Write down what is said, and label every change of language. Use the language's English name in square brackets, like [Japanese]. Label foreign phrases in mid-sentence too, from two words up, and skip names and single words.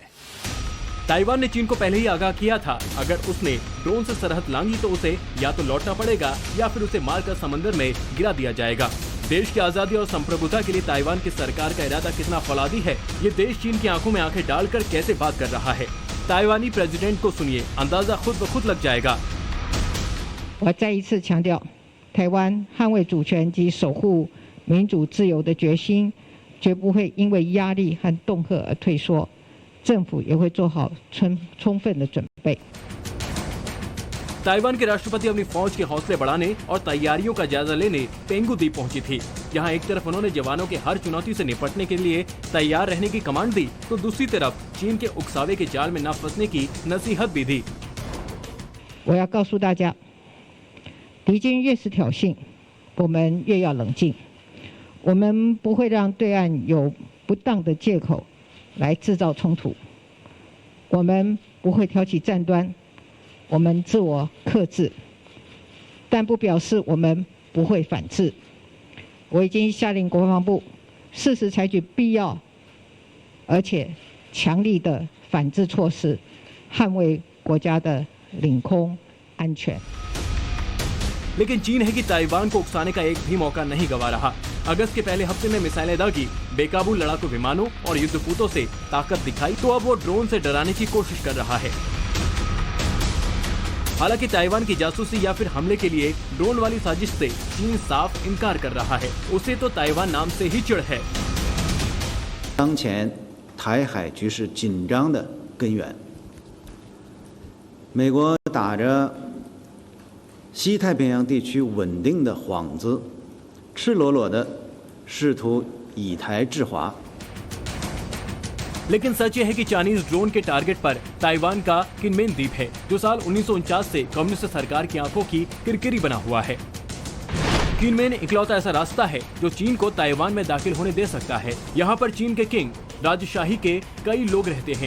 [Hindi] ताइवान ने चीन को पहले ही आगाह किया था, अगर उसने ड्रोन से सरहद लांघी तो उसे या तो लौटना पड़ेगा या फिर उसे मारकर समंदर में गिरा दिया जाएगा। देश की आजादी और संप्रभुता के लिए ताइवान की सरकार का इरादा कितना फौलादी है, ये देश चीन की आंखों में आंखें डालकर कैसे बात कर रहा है। ताइवानी प्रेसिडेंट को सुनिए, अंदाजा खुद ब खुद लग जाएगा। [Chinese] 我再一次强调，台湾捍卫主权及守护民主自由的决心，绝不会因为压力和恫吓而退缩。政府也会做好充分的准备。 [Hindi] ताइवान के राष्ट्रपति अपनी फौज के हौसले बढ़ाने और तैयारियों का जायजा लेने पेंगू द्वीप पहुंची थी। यहाँ एक तरफ उन्होंने जवानों के हर चुनौती से निपटने के लिए तैयार रहने की कमांड दी, तो दूसरी तरफ चीन के उकसावे के जाल में न फंसने की नसीहत भी दी। [Chinese] 我要告诉大家，敌军越是挑衅，我们越要冷静。我们不会让对岸有不当的借口来制造冲突，我们不会挑起战端。我们自我克制，但不表示我们不会反制。我已经下令国防部适时采取必要而且强力的反制措施，捍卫国家的领空安全。 [Hindi] लेकिन चीन है कि ताइवान को उकसाने का एक भी मौका नहीं गवा रहा। अगस्त के पहले हफ्ते में मिसाइलें दागी, बेकाबू लड़ाकू विमानों और युद्धपोतों से ताकत दिखाई, तो अब वो ड्रोन से डराने की कोशिश कर रहा है। हालांकि ताइवान की जासूसी या फिर हमले के लिए ड्रोन वाली साजिश से चीन साफ इनकार कर रहा है। उसे तो ताइवान नाम से ही चिढ़ है। [Chinese] 当前台海局势紧张的根源，美国打着西太平洋地区稳定的幌子，赤裸裸的试图以台制华。 [Hindi] लेकिन सच यह है कि [English] Chinese drone [Hindi] के टारगेट पर ताइवान का किनमेन द्वीप है, जो साल 1949 से कम्युनिस्ट सरकार की आंखों की किरकिरी बना हुआ है। किनमेन इकलौता ऐसा रास्ता है जो चीन को ताइवान में दाखिल होने दे सकता है। यहाँ पर चीन के किंग राजशाही के कई लोग रहते हैं।